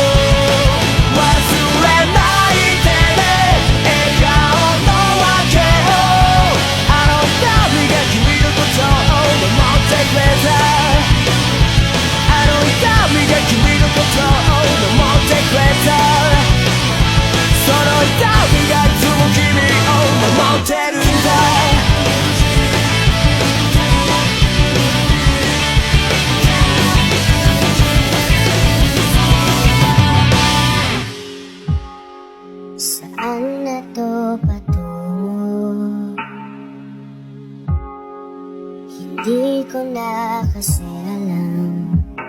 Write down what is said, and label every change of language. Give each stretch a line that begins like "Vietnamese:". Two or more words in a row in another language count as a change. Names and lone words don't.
Japanese: 忘れないでね笑顔の訳を、あの瞳が君のことを守ってくれた。あの瞳が君のことを守ってくれた。その瞳がいつも君を守ってるんだ。
Filipino: Saan na to patungo? Hindi ko na kasi alam.